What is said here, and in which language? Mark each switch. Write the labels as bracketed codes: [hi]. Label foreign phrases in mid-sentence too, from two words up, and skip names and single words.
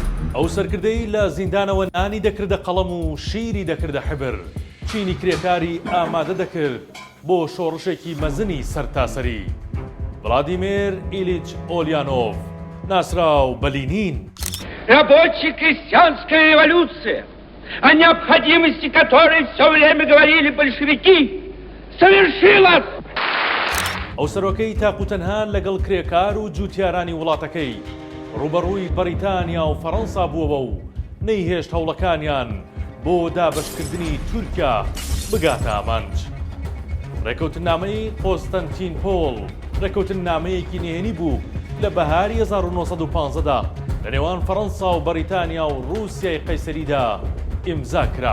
[ckb] ئەو سەرکردەی لە زیندانەوە نانی دەکردە قەڵەم و شیری دەکردە حبر، چینی کرێکاری ئامادە دەکرد بۆ شۆڕشێکی مەزنی سەرتاسەری. ڤڵادیمیر ئیلیچ ئۆلیانۆڤ، ناسراو بە لینین. [ru] Рабочая крестьянская революция, о необходимости которой все время говорили большевики, совершилась! [ckb] ئەو سەرۆکەی تاقوتەنها لەگەڵ کرێکار و جووتیارانی وڵاتەکەی ڕوبەڕووی بەریتانیا و فەڕەنسا بووەوە و نەیهێشت هەوڵەکانیان بۆ دابەشکردنی تورکیا بگاتە ئامانج. ڕێکەوتنامەی قۆستەنتین پۆڵ ڕێکەوتنامەیەکی نهێنی بوو لە بەهاری 1915دا لە نێوان فەڕەنسا و بەریتانیا و رووسیای قەیسەریدا ئیمزا کرا.